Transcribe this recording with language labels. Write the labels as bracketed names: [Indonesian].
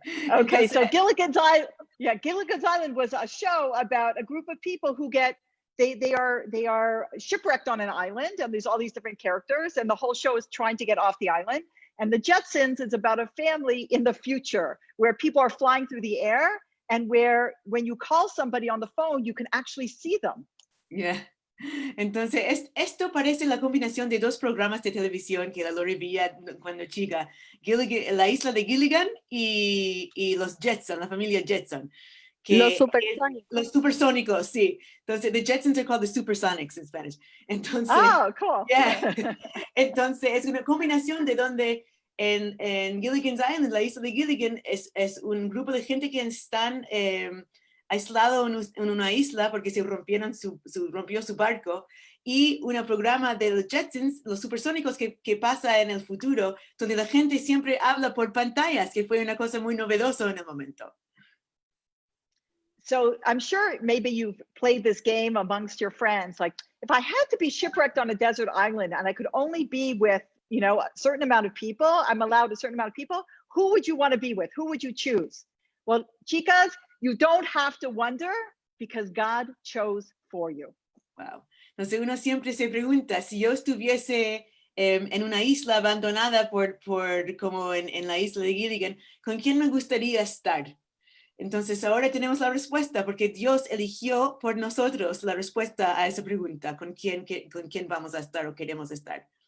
[English] Okay, so Gilligan's Island was a show about a group of people who they are shipwrecked on an island, and there's all these different characters, and the whole show is trying to get off the island. And the Jetsons is about a family in the future where people are flying through the air, and where when you call somebody on the phone, you can actually see them. Yeah. [Spanish] Entonces, esto parece la combinación de dos programas de televisión que la Lori veía cuando chica, la isla de Gilligan y los Jetson, la familia Jetson. Los supersónicos. Los supersónicos, sí. Entonces, [English] the Jetsons are called the Supersonics in Spanish. [Spanish] Entonces, [English] oh, cool. Yeah. [Spanish] Entonces, es una combinación de donde en Gilligan's Island, la isla de Gilligan, es un grupo de gente que están aislado en una isla porque se rompió su barco, y un programa de los Jetsons, los supersónicos que pasa en el futuro, donde la gente siempre habla por pantallas, que fue una cosa muy novedosa en el momento. [English] So I'm sure maybe you've played this game amongst your friends. Like, if I had to be shipwrecked on a desert island and I could only be with, you know, a certain amount of people, I'm allowed a certain amount of people, who would you want to be with? Who would you choose? Well, chicas, you don't have to wonder because God chose for you. Wow. [Spanish] Entonces uno siempre se pregunta, si yo estuviese en una isla abandonada como en la isla de Gilligan, ¿con quién me gustaría estar? Entonces ahora tenemos la respuesta, porque Dios eligió por nosotros la respuesta a esa pregunta, ¿con quién vamos a estar o queremos estar?